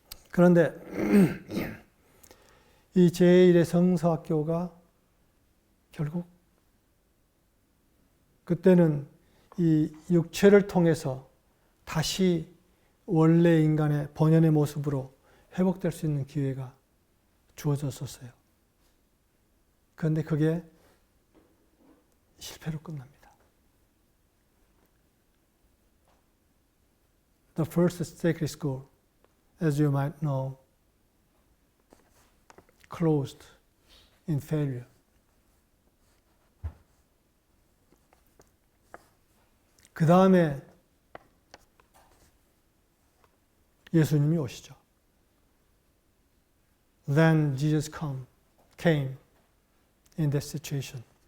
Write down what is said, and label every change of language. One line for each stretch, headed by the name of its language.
Korean: 그런데 이 제1의 성서학교가 결국 그때는 이 육체를 통해서 다시 원래 인간의 본연의 모습으로 회복될 수 있는 기회가 주어졌었어요. 그런데 그게 실패로 끝납니다.
English: The first sacred school, as you might know, closed in failure.
Korean: 그 다음에 예수님이 오시죠.
English: Then Jesus came in that situation.